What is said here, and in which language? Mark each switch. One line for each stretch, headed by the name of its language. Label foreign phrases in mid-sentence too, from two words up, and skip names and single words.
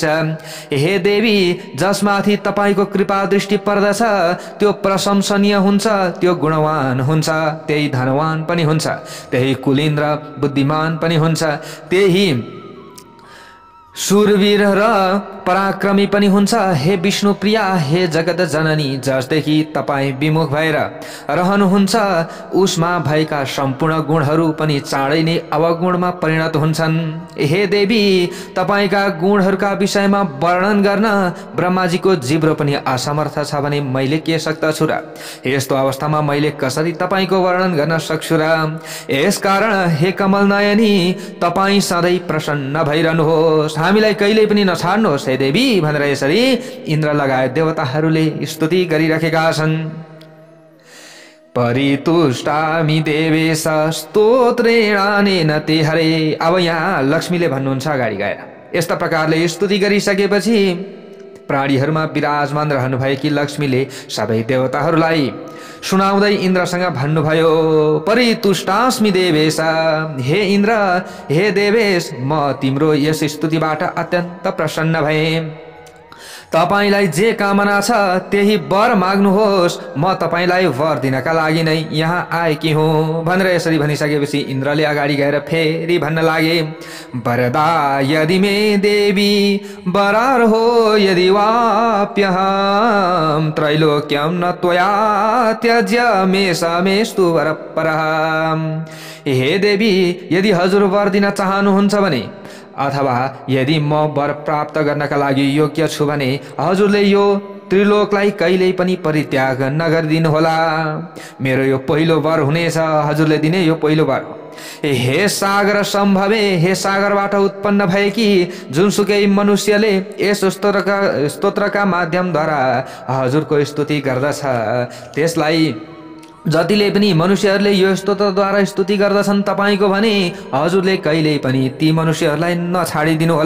Nepali: हे देवी जसमाथि तपाईको कृपा दृष्टि पर्दछ त्यो प्रशंसनीय हुन्छ, त्यो गुणवान हुन्छ, त्यही धनवान पनि हुन्छ, त्यही कुलीन र बुद्धिमान पनि हुन्छ, त्यही शूरवीर र पराक्रमी पनि हुन्छ। हे विष्णु प्रिया, हे जगत जननी, जसदेखि तपाईँ विमुख भएर रहनुहुन्छ उसमा भएका सम्पूर्ण गुणहरू पनि चाँडै नै अवगुणमा परिणत हुन्छन्। हे देवी तपाईका गुणहरूका विषयमा वर्णन गर्न ब्रह्माजीको जिब्रो पनि असमर्थ छ भने मैले के सक्दछु र? यस्तो अवस्थामा मैले कसरी तपाईको वर्णन गर्न सक्छु र? यसकारण हे कमल नयनी तपाईँ सधैँ प्रसन्न भइरहनुहोस्, हामीलाई कहिल्यै पनि नछाड्नुहोस् हे देवी भनेर यसरी इन्द्र लगायत देवताहरूले स्तुति गरिरहेका छन्।
Sanskrit: परितुष्टामि देवेश स्तोत्रेणानेन ते हरे।
Nepali: अब यहाँ लक्ष्मीले भन्नुहुन्छ अगाडि गएर, यस्ता प्रकारले स्तुति गरिसकेपछि प्राणीहरूमा विराजमान रहनुभएकी लक्ष्मीले सबै देवताहरूलाई सुनाउँदै इन्द्रसँग भन्नुभयो,
Sanskrit: परितुष्टास्मि देवेश, हे इन्द्र, हे देवेश,
Nepali: म तिम्रो यस स्तुतिबाट अत्यन्त प्रसन्न भएँ। तपाईलाई जे कामना छ त्यही वर माग्नुहोस्, म तपाईलाई वर दिनका लागि नै यहाँ आएकी हुँ भनेर यसरी भनिसकेपछि इन्द्रले अगाडि गएर फेरि भन्न लागे,
Sanskrit: वरदा यदि मे देवी वरार्हो यदि वाप्यहम् त्रैलोक्यं न त्वया त्यज्य मेषमेस्तु वरपरः।
Nepali: हे देवी, यदि हजुर वर दिन चाहनुहुन्छ भने अथवा यदि म वर प्राप्त गर्नका लागि योग्य छु भने हजुरले यो त्रिलोकलाई कहिल्यै पनि परित्याग नगरिदिनुहोला। मेरो यो पहिलो वर हुनेछ, हजुरले दिने यो पहिलो वर हो। हे सागर सम्भवे, हे सागरबाट उत्पन्न भएकी जुनसुकै मनुष्यले यस स्तोत्रका माध्यमद्वारा हजुरको स्तुति गर्दछ त्यसलाई जतिले पनि मनुष्यहरूले यो स्तोत्रद्वारा स्तुति गर्दछन् तपाईको भने हजुरले कहिल्यै पनि ती मनुष्यहरूलाई नछाडिदिनु होला।